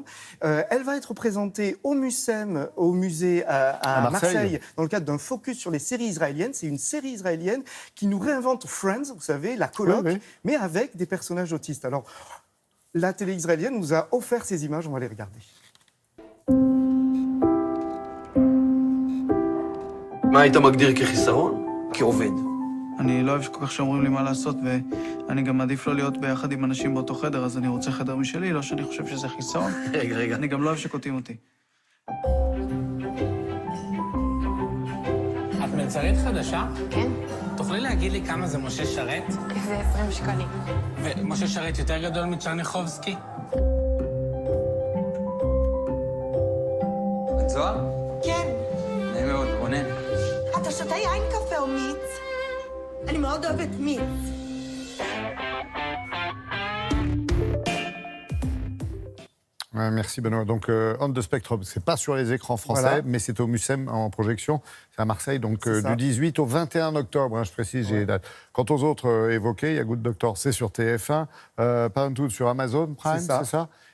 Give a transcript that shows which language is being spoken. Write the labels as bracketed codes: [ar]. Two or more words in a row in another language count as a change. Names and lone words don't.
[fr] Elle va être présentée au MUSEM, au musée à Marseille, dans le cadre d'un focus sur les séries israéliennes. C'est une série israélienne qui nous réinvente Friends, vous savez, la coloc, mais avec des personnages autistes. Alors, la télé israélienne nous a offert ces images, on va les regarder. [he] מה היית מגדיר כחיסרון? כעובד. אני לא אוהב כל כך שאומרים לי מה לעשות, ואני גם מעדיף לא להיות ביחד עם אנשים באותו חדר, אז אני רוצה חדר משלי, לא שאני חושב שזה חיסרון. רגע. אני גם לא אוהב שקוטעים אותי. את מלצרית חדשה? כן. תוכלי להגיד לי כמה זה משה שרת? זה 20 שקלים. ומשה שרת יותר גדול מצ'רניחובסקי? את זוהר? כן. נעים מאוד, רונן. אתה שותה יין, קפה או מיץ? אני מאוד אוהבת מיץ. [fr] Merci Benoît. Donc On the Spectrum, c'est pas sur les écrans français, mais c'est au MUSEM en projection. C'est à Marseille, donc du 18 au 21 octobre, je précise, j'ai les dates. Quant aux autres évoqués, il y a Good Doctor, c'est sur TF1, Parenthood sur Amazon Prime, c'est ça.